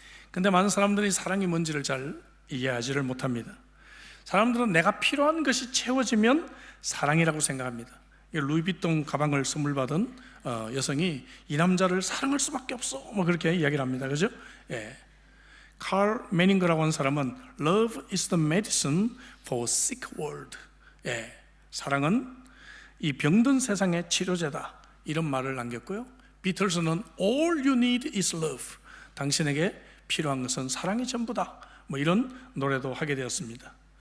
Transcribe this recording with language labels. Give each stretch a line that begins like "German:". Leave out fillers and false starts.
Korean: 근데 많은 사람들이 사랑이 뭔지를 잘 이해하지를 못합니다. 사람들은 내가 필요한 것이 채워지면 사랑이라고 생각합니다. 루이비통 가방을 선물 받은 여성이 이 남자를 사랑할 수밖에 없어, 뭐 그렇게 이야기를 합니다. 그죠? 칼 매닝거라고 하는 사람은
English: Love is the medicine for sick world.
Korean: 사랑은 이 병든 세상의 치료제다, 이런 말을 남겼고요.
English: 비틀스는 All you need is love.
Korean: 당신에게 필요한 것은 사랑이 전부다, 뭐 이런 노래도 하게 되었습니다.